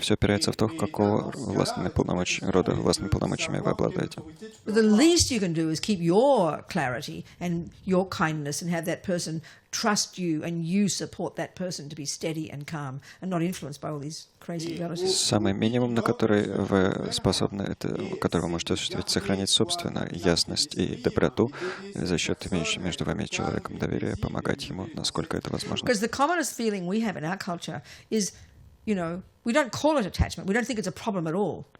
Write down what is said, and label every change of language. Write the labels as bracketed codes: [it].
[ru] Все опирается в то, какого рода властными полномочиями вы обладаете. [en] The least you can do is keep your clarity and your kindness and have that person trust you and you support that person to be steady and calm and not influenced by all these crazy relatives. [ru] Самый минимум, на который вы способны, это, который вы можете осуществить, сохранить собственную ясность и доброту за счет имеющего между вами и человеком доверия, помогать ему, насколько это возможно. [en] Because the commonest feeling we have in our culture is, we don't call it attachment. We don't think it's a problem at all.